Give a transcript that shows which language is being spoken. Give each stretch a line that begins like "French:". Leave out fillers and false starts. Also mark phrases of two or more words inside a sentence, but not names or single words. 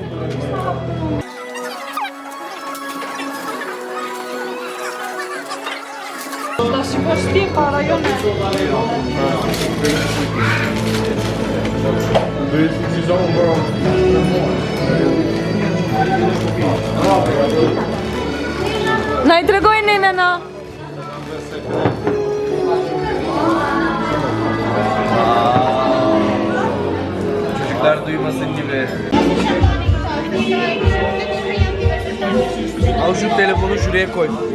Albanian: Ta shikosh ti para jone. Na i tregoj ne, nëna!
Turkish: Çocuklar duymasın gibi. Al şu telefonu şuraya koy.